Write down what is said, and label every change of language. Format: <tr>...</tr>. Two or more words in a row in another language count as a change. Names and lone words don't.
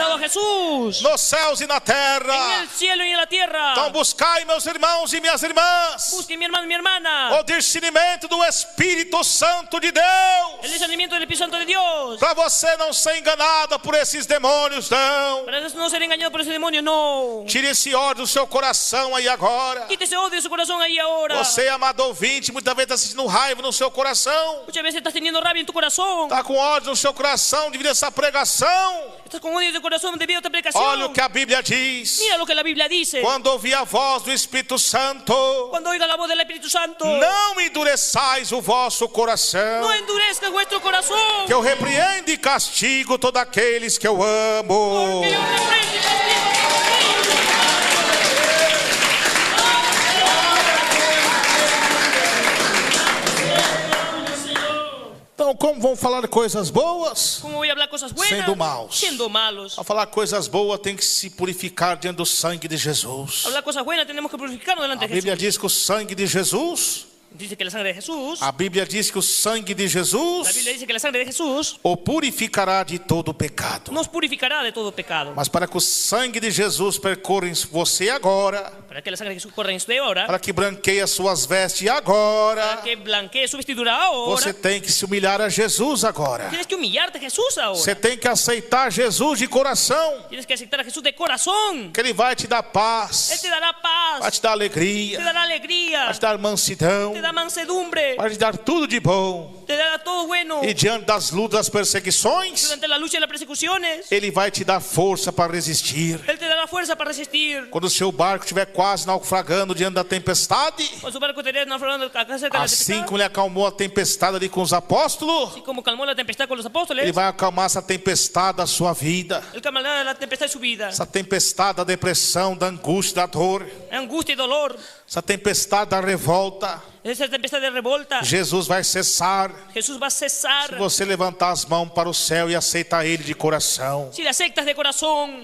<es>Jesús.</es> <pt>nos céus e na</pt> <es>En</es> <pt>terra.</pt> <es>el cielo y en la tierra.</es> <pt>Então buscai, meus irmãos e minhas irmãs,</pt> <es>Busquen, mi hermano y mi hermana,</es> <pt>o discernimento do Espírito Santo de</pt> <es>el</es> <pt>Deus,</pt> <es>discernimiento del Espíritu Santo de Dios.</es> <pt>para você não ser enganada por esses demônios, não.</pt> <es>Para no ser engañado por ese demonio, no.</es> <pt>Tire esse ódio do seu coração aí agora.</pt> <es>Quite ese odio de su corazón ahí ahora.</es> <pt>Você, amado ouvinte, muitas vezes está sentindo raiva no seu coração.</pt> <es>Muchas veces estás teniendo rabia en tu corazón.</es> <pt>Está com ódio no seu coração devido a essa pregação.</pt> <es>Estás con odio en tu corazón debido a esta predicación.</es> <pt>Olha o que a Bíblia diz.</pt> <es>Mira lo que la Biblia dice.</es> <pt>Quando ouvir a voz do Espírito Santo,</pt> <es>Cuando oiga la voz del Espíritu Santo,</es> <pt>não endureçais o vosso coração,</pt> <es>no endurezca vuestro corazón.</es> <pt>que eu repreendo e castigo todos aqueles que eu amo.</pt> <es>Porque yo reprendo y castigo.</es> <pt>Então, como vão falar coisas boas?</pt> <es>¿Cómo voy a hablar cosas buenas? Siendo malos. Siendo malos.</es> <pt>Ao falar coisas boas, tem que se purificar diante do sangue de Jesus.</pt> <es>Hablar cosas buenas tenemos que purificarnos delante</es> <pt>A</pt> <es>de</es> <pt>Bíblia</pt> <es>Jesús.</es> <pt>diz que o sangue de Jesus,</pt> <es>Dice que la sangre de Jesús,</es> <pt>a Bíblia diz que o sangue de</pt> <es>la</es> <pt>Jesus</pt> <es>Biblia dice que la sangre de Jesús</es> <pt>o purificará de todo pecado.</pt> <es>nos purificará de todo pecado.</es> <pt>Mas para que o sangue de Jesus percorra em você agora,</pt> <es>Para que la sangre de Jesús corra en usted ahora,</es> <pt>para que branqueie as suas vestes agora,</pt> <es>para que blanquee su vestidura ahora,</es> <pt>você tem que se humilhar a Jesus agora.</pt> <es>tienes que humillarte a Jesús ahora.</es> <pt>Você tem que aceitar Jesus de coração,</pt> <es>Tienes que aceptar a Jesús de corazón.</es> <pt>que Ele vai te dar</pt> <es>Él</es> <pt>paz,</pt> <es>te dará</es> <pt>vai</pt> <es>paz,</es> <pt>te dar</pt> <es>te</es> <pt>alegria,</pt> <es>dará alegría,</es> <pt>vai te dar mansidão,</pt> <es>te da mansedumbre,</es> <pt>vai te dar tudo de bom.</pt> <es>te dará todo bueno.</es> <pt>E diante das lutas, das perseguições,</pt> <es>Durante la lucha y las persecuciones,</es> <pt>Ele vai te dar força para resistir.</pt> <es>Él te dará fuerza para resistir.</es> <pt>Quando o seu barco estiver quase naufragando diante da tempestade,</pt> <es>Cuando su barco te naufragando acá cerca de la</es> <pt>assim</pt> <es>tempestad,</es> <pt>como Ele acalmou a tempestade ali com os apóstolos,</pt> <es>así como calmó la tempestad con los</es> <pt>Ele</pt> <es>apóstoles,</es> <pt>vai acalmar essa tempestade da sua vida,</pt> <es>Él calmará la tempestad de su vida,</es> <pt>essa tempestade da depressão, da angústia, da dor,</pt> <es>angustia y dolor,</es> <pt>essa tempestade da revolta.</pt> <es>esa tempestad de revolta.</es> <pt>Jesus vai cessar</pt> <es>Jesús va a cesar</es> <pt>se você levantar as mãos para o céu e aceitar Ele de coração.</pt> <es>si le aceptas de corazón.</es>